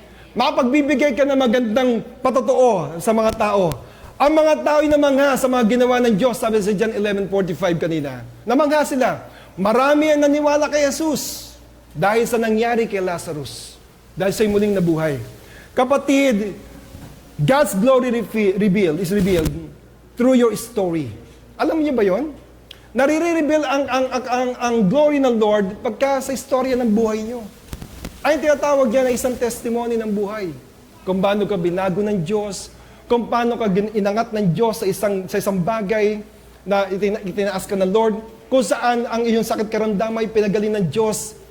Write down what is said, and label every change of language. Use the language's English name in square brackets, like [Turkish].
[Filipino] Makapagbibigay ka ng magandang patotoo sa mga tao. Ang mga tao ay namangha sa mga ginawa ng Diyos, sabi sa John 11:45 kanina. Namangha sila. Marami ang naniwala kay Jesus dahil sa nangyari kay Lazarus. Dahil sa'y muling nabuhay. [English] Kapatid, God's glory is revealed through your story. [Filipino] Alam niyo ba yon? Narire-reveal ang glory ng Lord pagka sa istorya ng buhay niyo. Ay tinatawag niya na isang testimony ng buhay. Kung paano ka binago ng Diyos, kung paano ka inangat ng Diyos sa isang bagay na itinaas ka ng Lord, kung saan ang iyong sakit karamdaman ay pinagaling ng Diyos.